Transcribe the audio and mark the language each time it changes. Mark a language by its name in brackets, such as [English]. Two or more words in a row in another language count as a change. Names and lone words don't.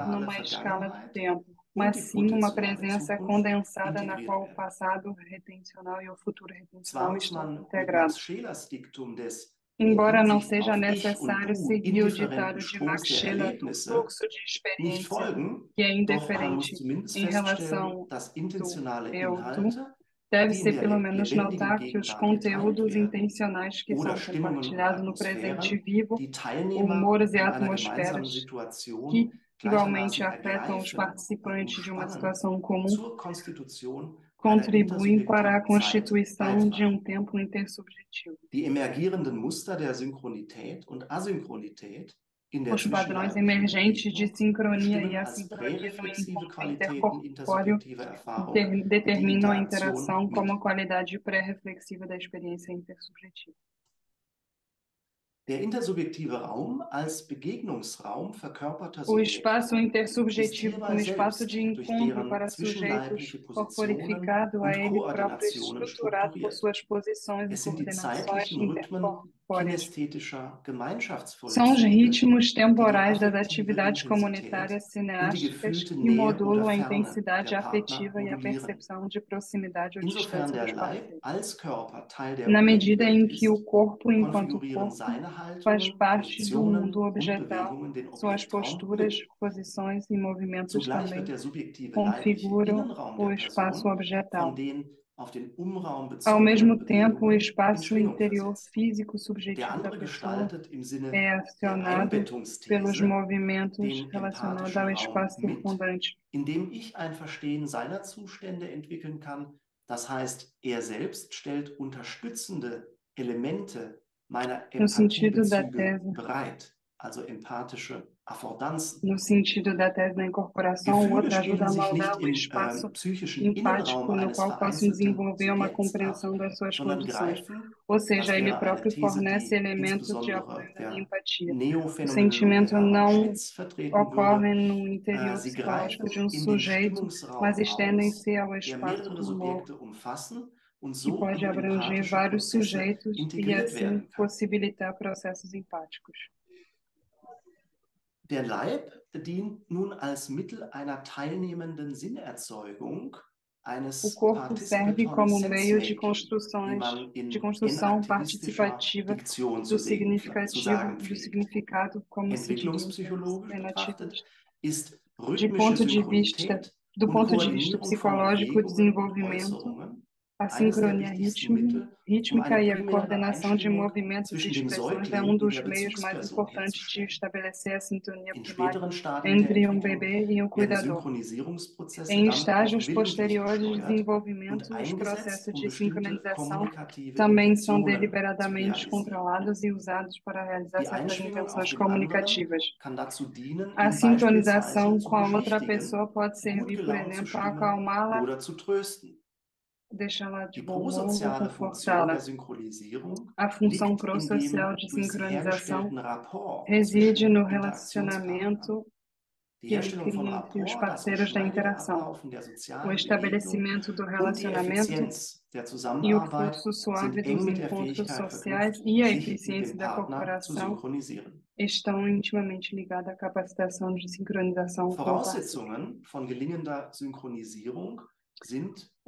[German] retentionale [Portuguese] numa escala do [German] Vergangenheit [Portuguese] tempo, [German] und [Portuguese] mas [German] die [Portuguese] sim uma [German] potenziale [Portuguese] presença [German] Zukunft [Portuguese] condensada na [German] integriert [Portuguese] qual o [German] werden. [Portuguese] passado retencional e o futuro [German] Zwar [Portuguese] retencional [German] muss [Portuguese] estão [German] man mit [Portuguese] integrados. [German] Max Schelers Diktum des [Portuguese] Embora [German] in [Portuguese] não [German] Hinsicht [Portuguese] seja [German] auf Ich und [Portuguese] necessário [German] Du [Portuguese] seguir o [German] indifferenten [Portuguese] ditado de Max [German] Stroms der [Portuguese] Scheler do [German] Erlebnisse [Portuguese] fluxo de [German] nicht [Portuguese] experiência, [German] folgen, [Portuguese] que é [German] doch man muss [Portuguese] indiferente [German] zumindest [Portuguese] em [German] feststellen, [Portuguese] relação [German] dass [Portuguese] do [German] intentionale [Portuguese] eu-tu, [German] Inhalte, [Portuguese] deve [German] die in [Portuguese] ser [German] der [Portuguese] pelo menos [German] lebendigen [Portuguese] notar que os [German] Gegenwart geteilt [Portuguese] conteúdos [German] werden, [Portuguese] intencionais que [German] oder [Portuguese] são [German] Stimmungen und [Portuguese] compartilhados no presente [German] Atmosphären, [Portuguese] vivo, [German] die Teilnehmer [Portuguese] humores e [German] an einer gemeinsamen [Portuguese] atmosferas [German] Situation [Portuguese] que igualmente [German] gleichermaßen [Portuguese] afetam os [German] ergreifen und [Portuguese] participantes de uma [German] umspannen [Portuguese] situação comum, [German] zur Konstitution einer [Portuguese] contribuem para a [German] intersubjektiven Zeit [Portuguese] constituição de [German] beitragen. [Portuguese] tempo intersubjetivo. [German] Die emergierenden Muster der Synchronität und Asynchronität in der [Portuguese] Os padrões [German] zwischenleiblichen [Portuguese] emergentes de [German] Begegnung [Portuguese] sincronia e [German] bestimmen als [Portuguese] assincronia no [German] präreflexive [Portuguese] encontro [German] Qualitäten [Portuguese] intercorpóreo [German] intersubjektiver Erfahrung die [Portuguese] determinam a [German] Interaktion [Portuguese] interação como [German] mit. [Portuguese] a qualidade pré-reflexiva da experiência intersubjetiva. [German] Der intersubjektive Raum als Begegnungsraum verkörperter [Portuguese] O [German] Subjekte [Portuguese] espaço [German] ist [Portuguese] intersubjetivo [German] hierbei [Portuguese] como espaço [German] selbst [Portuguese] de [German] durch [Portuguese] encontro [German] deren [Portuguese] para sujeitos [German] zwischenleibliche Positionen [Portuguese] corporificado a [German] und [Portuguese] ele próprio [German] Koordinationen [Portuguese] estruturado por [German] strukturiert. [Portuguese] suas posições e [German] Es sind die [Portuguese] coordenações [German] zeitlichen Rhythmen [Portuguese] intercorpóreas. [German] kinästhetischer [Portuguese] São os [German] Gemeinschaftsvollzüge, [Portuguese] ritmos [German] die die [Portuguese] temporais das [German] affektive [Portuguese] atividades [German] Intensität [Portuguese] comunitárias [German] und die [Portuguese] cineásticas [German] gefühlte [Portuguese] que [German] Nähe oder [Portuguese] modulam a [German] Ferne [Portuguese] intensidade [German] der Partner [Portuguese] afetiva e a [German] modulieren. [Portuguese] percepção de proximidade ou [German] Insofern [Portuguese] distância [German] der [Portuguese] dos [German] Leib [Portuguese] parceiros. [German] als Körper Teil der [Portuguese] Na medida [German] Objektwelt [Portuguese] em que o [German] ist, [Portuguese] corpo, enquanto [German] konfigurieren [Portuguese] corpo, [German] seine [Portuguese] faz [German] Haltungen, [Portuguese] parte do mundo [German] Positionen und [Portuguese] objetal, [German] Bewegungen den [Portuguese] suas [German] Objektraum [Portuguese] posturas, [German] mit. [Portuguese] posições e movimentos [German] Zugleich wird [Portuguese] também [German] der subjektive leibliche [Portuguese] configuram [German] Innenraum [Portuguese] o [German] der [Portuguese] espaço [German] Person [Portuguese] objetal. [German] von den auf den Umraum [Portuguese] Ao mesmo [German] bezogenen [Portuguese] tempo, o [German] Bewegungen in [Portuguese] espaço [German] Schwingung [Portuguese] interior [German] versetzt. [Portuguese] físico [German] Der [Portuguese] subjetivo da [German] andere [Portuguese] pessoa [German] gestaltet im Sinne [Portuguese] é [German] der [Portuguese] acionado pelos [German] Einbettungsthese [Portuguese] movimentos [German] den [Portuguese] relacionados [German] empathischen [Portuguese] ao [German] Raum [Portuguese] espaço [German] mit, [Portuguese] circundante. [German] indem ich ein Verstehen seiner Zustände entwickeln kann. Das heißt, er selbst stellt unterstützende Elemente meiner [Portuguese] No sentido da [German] Empathiebezüge [Portuguese] tese, [German] bereit, also empathische Affordanzen. [Portuguese] no sentido da tese da incorporação, o [German] Gefühle [Portuguese] outro ajuda [German] stehen [Portuguese] a [German] sich [Portuguese] moldar [German] nicht [Portuguese] o [German] im [Portuguese] espaço [German] psychischen Innenraum [Portuguese] empático no [German] eines [Portuguese] qual possam [German] vereinzelten [Portuguese] desenvolver uma [German] Subjekts ab, [Portuguese] compreensão das suas [German] sondern [Portuguese] condições. [German] greifen, [Portuguese] Ou [German] das [Portuguese] seja, ele [German] wäre eine [Portuguese] próprio [German] These, [Portuguese] fornece [German] die [Portuguese] elementos de [German] insbesondere [Portuguese] apoio da [German] der [Portuguese] empatia. O [German] Neophänomenologe [Portuguese] sentimento [German] Hermann [Portuguese] não [German] Schmitz vertreten [Portuguese] ocorre [German] würde. [Portuguese] no interior [German] Sie [Portuguese] psicológico de [German] greifen [Portuguese] um [German] in den [Portuguese] sujeito, mas [German] Stimmungsraum aus, [Portuguese] estendem-se ao [German] der [Portuguese] espaço [German] mehrere [Portuguese] humor, [German] Subjekte umfassen und [Portuguese] que [German] so [Portuguese] pode [German] in [Portuguese] abranger [German] empathische [Portuguese] vários [German] Prozesse [Portuguese] sujeitos e [German] integriert [Portuguese] assim [German] werden kann. [Portuguese] possibilitar processos empáticos. [German] Der Leib dient nun als Mittel einer teilnehmenden Sinnerzeugung [Portuguese] O [German] eines [Portuguese] corpo serve [English] participatory [Portuguese] como meio de [English] sense-making, [German] wie man [Portuguese] de [German] in [Portuguese] construção [German] enaktivistischer [Portuguese] participativa [German] Diktion [Portuguese] do [German] zu [Portuguese] significativo, [German] sagen [Portuguese] do [German] pflegt. [Portuguese] significado, como se diria em termos [German] Entwicklungspsychologisch betrachtet [Portuguese] relativistas. [German] ist [Portuguese] De [German] rhythmische [Portuguese] ponto de vista, [German] Synchronität [Portuguese] do [German] und [Portuguese] ponto de vista [German] Koordinierung von [Portuguese] psicológico, o [German] Bewegungen und [Portuguese] desenvolvimento, [German] Äußerungen [Portuguese] a [German] eines der [Portuguese] sincronia [German] wichtigsten Mittel, [Portuguese] rítmica [German] eine [Portuguese] e a [German] primäre [Portuguese] coordenação de [German] Einstimmung [Portuguese] movimentos e [German] zwischen dem [Portuguese] expressões é [German] Säugling und [Portuguese] dos [German] der [Portuguese] meios mais [German] Bezugsperson [Portuguese] importantes de [German] herzustellen. [Portuguese] estabelecer a sintonia [German] In [Portuguese] primária [German] späteren Stadien der [Portuguese] entre [German] Entwicklung [Portuguese] bebê e [German] werden [Portuguese] cuidador. [German] Synchronisierungsprozesse [Portuguese] Em [German] dann auch [Portuguese] estágios [German] willentlich [Portuguese] posteriores de [German] gesteuert [Portuguese] desenvolvimento, [German] und [Portuguese] os [German] eingesetzt, [Portuguese] processos [German] um [Portuguese] de [German] bestimmte [Portuguese] sincronização [German] kommunikative [Portuguese] também são [German] Intentionen zu [Portuguese] deliberadamente [German] realisieren. [Portuguese] controlados e usados para realizar [German] Die [Portuguese] certas [German] Einschwingung auf [Portuguese] intenções [German] den anderen [Portuguese] comunicativas. [German] kann dazu dienen, [Portuguese] A [German] ihn beispielsweise [Portuguese] sintonização [German] zu [Portuguese] com a outra [German] beschwichtigen, [Portuguese] pessoa pode [German] gut [Portuguese] servir, por [German] gelaunt zu [Portuguese] exemplo, a [German] stimmen [Portuguese] acalmá-la, [German] oder zu trösten. [Portuguese] deixá-la de [German] Die [Portuguese] bom humor ou [German] prosoziale Funktion [Portuguese] confortá-la. [German] der Synchronisierung [Portuguese] A função [German] liegt in [Portuguese] prosocial [German] dem [Portuguese] de [German] durch sie [Portuguese] sincronização [German] hergestellten Rapport [Portuguese] reside [German] zwischen [Portuguese] no [German] Interaktionspartnern. [Portuguese] relacionamento [German] Die [Portuguese] que ele [German] Herstellung von [Portuguese] cria entre os [German] Rapport, das [Portuguese] parceiros da [German] geschmeidige [Portuguese] interação. [German] Ablaufen der [Portuguese] O [German] sozialen Begegnung [Portuguese] estabelecimento do [German] und die [Portuguese] relacionamento [German] Effizienz der [Portuguese] e o [German] Zusammenarbeit [Portuguese] fluxo suave [German] sind eng [Portuguese] dos [German] mit der [Portuguese] encontros [German] Fähigkeit [Portuguese] sociais [German] verknüpft, [Portuguese] e a [German] sich mit [Portuguese] eficiência [German] dem [Portuguese] da [German] Partner zu [Portuguese] corporação [German] synchronisieren. [Portuguese] estão intimamente ligadas à capacitação de sincronização com o parceiro. [German] Voraussetzungen von gelingender Synchronisierung sind die